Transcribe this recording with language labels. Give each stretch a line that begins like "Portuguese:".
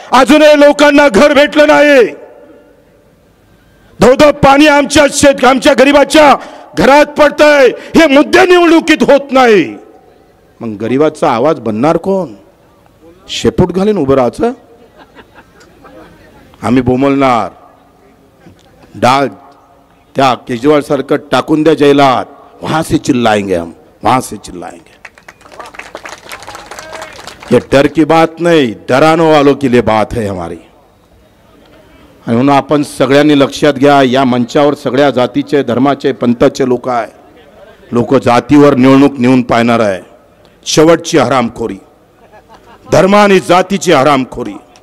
Marathi: अजूनही लोकांना घर भेटलं नाही, धोधो पाणी आमच्या गरीबाच्या घरात पडतंय। हे मुद्दे निवडणुकीत होत नाही, मग गरीबाचा आवाज बनणार कोण? शेपूट घालून उभं राहायचं? आम्ही बोमलणार, डाल त्या केजरीवाल सारखं टाकून द्या जेलात,
Hindi: वहां से चिल्लाएंगे हम, वहां से चिल्लाएंगे। ये डर की बात नहीं, डराने वालों के लिए बात है हमारी.
Marathi: आणि म्हणून आपण सगळ्यांनी लक्षात घ्या, या मंचावर सगळ्या जातीचे, धर्माचे, पंथाचे लोक आहे. लोक जातीवर निवडणूक नेऊन पाहणार आहे. शेवटची हरामखोरी, धर्म आणि जातीची हरामखोरी.